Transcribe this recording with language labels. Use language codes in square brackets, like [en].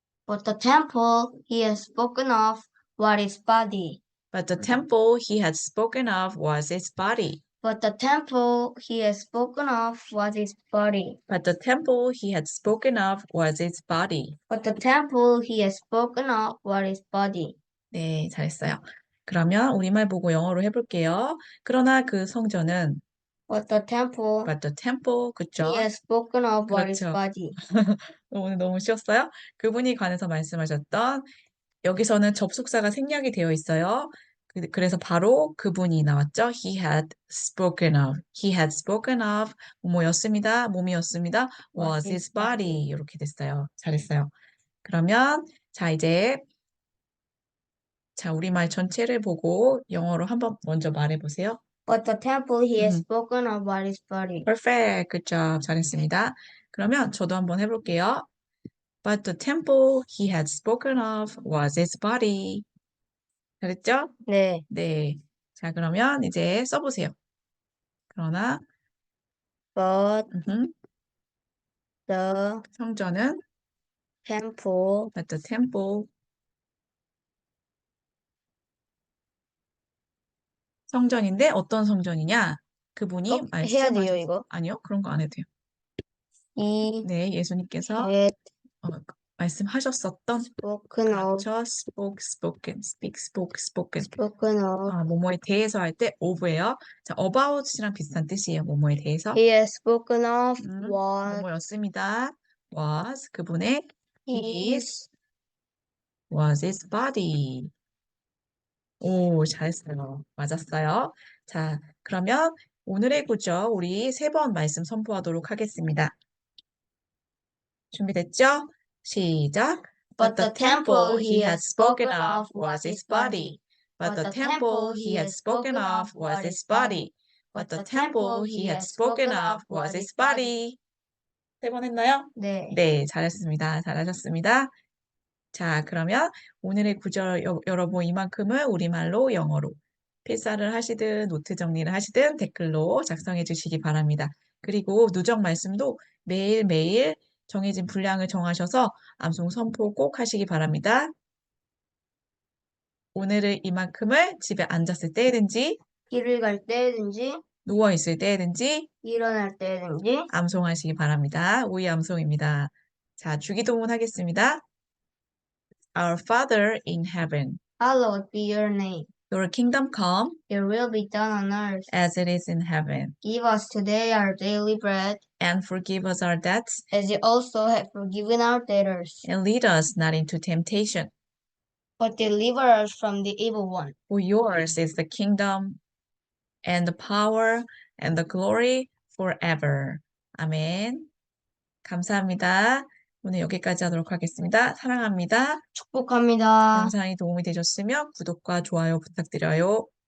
[en] But the temple he has spoken of was his body. But the temple he had spoken of was his body. But the temple he has spoken of was his body. But the temple he had spoken of was his body. But the temple he has spoken of was his body. [ko] 네, 잘했어요. 그러면 우리말 보고 영어로 해볼게요. 그러나 그 성전은 [en] But the temple But the temple, [ko] 그쵸? [en] he has spoken of was his [ko] 그렇죠. [en] body. [ko] 오늘 너무 쉬웠어요. 그분이 관해서 말씀하셨던 여기서는 접속사가 생략이 되어 있어요. 그래서 바로 그분이 나왔죠. [en] He had spoken of. He had spoken of. [ko] 뭐였습니다. 몸이었습니다. [en] Was his body. [ko] 이렇게 됐어요. 잘했어요. 그러면 자 이제 우리말 전체를 보고 영어로 한번 먼저 말해보세요. [en] But the temple he has spoken of was his body. Perfect. Good job. [ko] 잘했습니다. 그러면 저도 한번 해볼게요. [en] But the temple he had spoken of was his body. [ko] 잘했죠? 네. 네. 자, 그러면 이제 써보세요. 그러나, [en] But the [ko] 성전은 [en] temple But the temple [ko] 성전인데 어떤 성전이냐? 그분이 해야 돼요, 이거? 아니요, 그런 거 안 해도 돼요. 네, 예수님께서 [en] had [ko] 말씀하셨었던 [en] spoken of. [ko] 그렇죠. spoken. [en] spoken of. [ko] 뭐뭐에 대해서 할 때 of예요. 자, about이랑 비슷한 뜻이에요. 뭐뭐에 대해서. [en] He has spoken of was [ko] 뭐뭐였습니다. was 그분의 [en] his was his body. [ko] 오, 잘했어요. 맞았어요. 자, 그러면 오늘의 구절 우리 3번 말씀 선포하도록 하겠습니다. 준비됐죠? 시작. [en] But the temple he had spoken of was his body. But the temple he had spoken of was his body. But the temple he had spoken of was his body. [ko] 3번 했나요? 네. 네, 잘했습니다. 잘하셨습니다. 자, 그러면 오늘의 구절 여러분 이만큼을 우리말로 영어로 필사를 하시든 노트 정리를 하시든 댓글로 작성해 주시기 바랍니다. 그리고 누적 말씀도 매일매일 정해진 분량을 정하셔서 암송 선포 꼭 하시기 바랍니다. 오늘은 이만큼을 집에 앉았을 때든지 길을 갈 때든지 누워있을 때든지 일어날 때든지 암송하시기 바랍니다. 오이 암송입니다. 자, 주기도문 하겠습니다. [en] Our Father in heaven. Hallowed be your name. Your kingdom come Your will be done on earth as it is in heaven. Give us today our daily bread, And forgive us our debts, as you also have forgiven our debtors. and lead us not into temptation. But deliver us from the evil one. For yours is the kingdom, and the power, and the glory forever. [ko] 아멘. 감사합니다. 오늘 여기까지 하도록 하겠습니다. 사랑합니다. 축복합니다. 영상이 도움이 되셨으면 구독과 좋아요 부탁드려요.